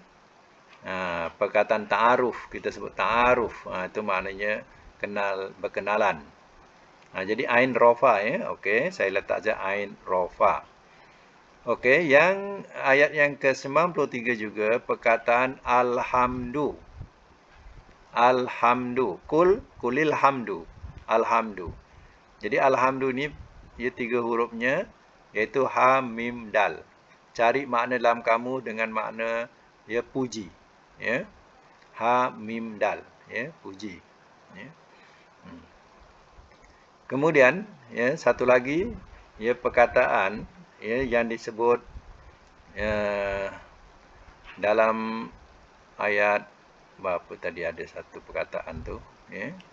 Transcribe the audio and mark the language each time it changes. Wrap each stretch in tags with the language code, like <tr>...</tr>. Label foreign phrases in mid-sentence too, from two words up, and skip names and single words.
<ms>Perkataan ta'aruf, kita sebut ta'aruf. Itu maknanya kenal, berkenalan. Jadi ain rofa ya. Okey, saya letak saja ain rofa. Okey, yang ayat yang ke-93 juga perkataan alhamdu.</ms> <ar>Alhamdu. Kulil hamdu.</ar> <ms>Alhamdu. Jadi alhamdu ni ia 3 hurufnya iaitu ha mim dal. Cari makna dalam kamus dengan makna ya puji. Ya. Ha mim dal, ya, puji. Ya. Kemudian, ya, satu lagi ya perkataan ya yang disebut dalam ayat berapa tadi, ada satu perkataan tu ya.</ms>